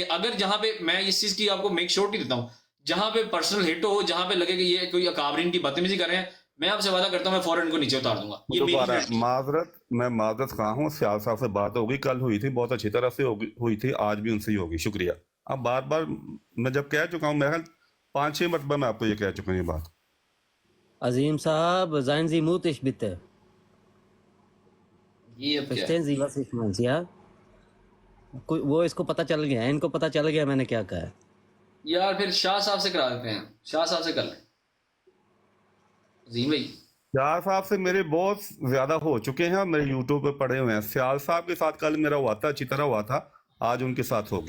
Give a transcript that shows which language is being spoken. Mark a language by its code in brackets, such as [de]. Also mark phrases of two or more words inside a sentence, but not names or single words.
[ur] اگر جہاں پہ میں اس چیز کی آپ کو [en] make surety [ur] دیتا ہوں, جہاں پہ پرسنل ہٹ ہو, جہاں پہ لگے کہ یہ کوئی اکابرین کی بدتمیزی کر رہے ہیں, میں آپ سے وعدہ کرتا ہوں میں فوراً ان کو نیچے اتار دوں گا. یہ میری دوبارہ guarantee ہے. معذرت خواہ ہوں, سیال صاحب سے بات ہوگی, کل ہوئی تھی, بہت اچھی طرح سے ہوئی تھی, آج بھی ان سے ہی ہوگی. شکریہ. اب بار بار میں جب کہہ چکا ہوں, میرا خیال 5-6 مرتبہ میں آپ کو یہ کہہ چکا ہوں یہ بات. عظیم صاحب, [de] seien Sie mutig bitte. [ur] یہ اب کیا ہے؟ [de] Verstehen Sie, was ich meine, ja? [ur] وہ اس کو پتہ چل گیا ہے, ان کو پتہ چل گیا میں نے کیا کہا ہے. یار پھر شاہ صاحب سے کرا دیتے ہیں, شاہ صاحب سے کر لیں. عظیم بھائی, سیال صاحب سے میرے بہت زیادہ ہو چکے ہیں, میرے یوٹیوب پہ پڑے ہوئے ہیں. سیال صاحب کے ساتھ کل میرا ہوا تھا, اچھی طرح ہوا تھا, آج ان کے ساتھ ہوگی.